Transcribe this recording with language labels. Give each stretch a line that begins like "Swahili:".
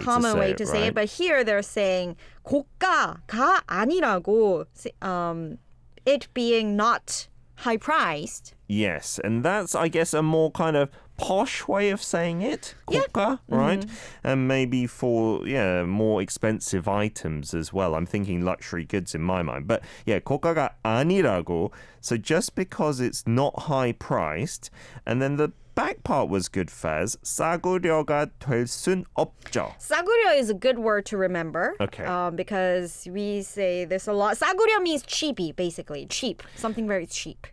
English: to say it. But here they're saying
Korean: 고가가 아니라고,
English: it being not high-priced. Yes, and that's, I guess, a more kind of posh way of saying it. 고가, right? And maybe for, more expensive items as well. I'm thinking luxury goods in my mind. But,
Korean: 고가가 아니라고.
English: So just because it's not high-priced, and then the back part was good, Faz.
Korean: 싸구려가 될 순 없죠.
English: 싸구려 is a good word to remember. Okay. Because we say this a lot. 싸구려 means cheapy, basically. Cheap. Something very cheap.